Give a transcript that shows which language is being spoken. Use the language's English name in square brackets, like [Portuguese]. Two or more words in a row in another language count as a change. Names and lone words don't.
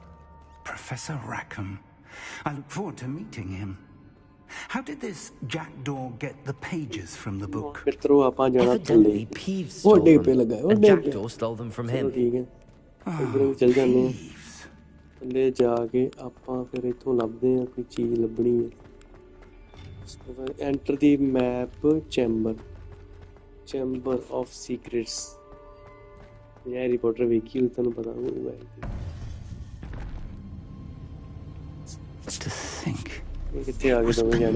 [English] Professor Rackham. I look forward to meeting him. How did this Jackdaw get the pages from the book? Evidently, Peeves stole them, and Jackdaw stole them from him. [Punjabi] ਚੱਲ ਜਾਣੇ ਹੈਂ ਥੱਲੇ ਜਾ ਕੇ ਆਪਾਂ ਫਿਰ ਇੱਥੋਂ ਲੱਭਦੇ ਆ ਕੋਈ ਚੀਜ਼ ਲੱਭਣੀ ਹੈ [English] enter the map [Punjabi] ਚੈਂਬਰ ਆਫ ਸੀਕ੍ਰੇਟਸ ਇਹ ਹੈਰੀ ਪੋਟਰ ਵੇਖੀ ਉਹ ਤੁਹਾਨੂੰ ਪਤਾ ਹੋਊਗਾ [English] To think [Punjabi] ਇਹ ਕਿੱਥੇ ਆ ਗਏ ਦੋਵੇਂ ਜਾਣੇ